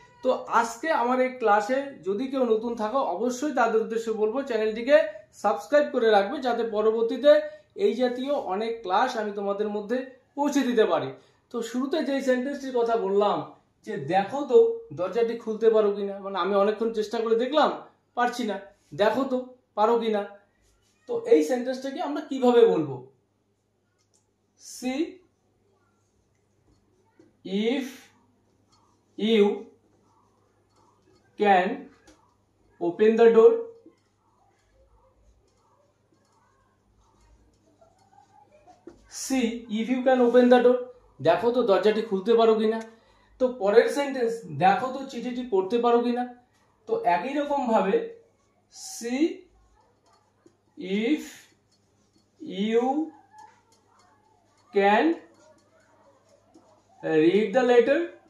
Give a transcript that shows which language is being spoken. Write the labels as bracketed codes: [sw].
[bn] তো আজকে আমার এই ক্লাসে যদি কেউ নতুন থাকো, অবশ্যই তাদের উদ্দেশ্যে বলবো চ্যানেলটিকে সাবস্ক্রাইব করে রাখবে, যাতে পরবর্তীতে এই জাতীয় অনেক ক্লাস আমি তোমাদের মধ্যে পৌঁছে দিতে পারি। তো শুরুতে যেই সেন্টেন্সটির কথা বললাম যে দেখো তো দরজাটি খুলতে পারো কিনা, মানে আমি অনেকক্ষণ চেষ্টা করে দেখলাম পারছি না, দেখো তো পারো কিনা। তো এই সেন্টেন্সটাকে আমরা কিভাবে বলবো? [en] See if you can open the door. See if you can open the door. [bn] দেখো তো দরজাটি খুলতে পারো কিনা। তো পরের সেন্টেন্স, দেখো তো চিঠিটি পড়তে পারো কিনা। তো একই রকম ভাবে [en] see if you can read the letter.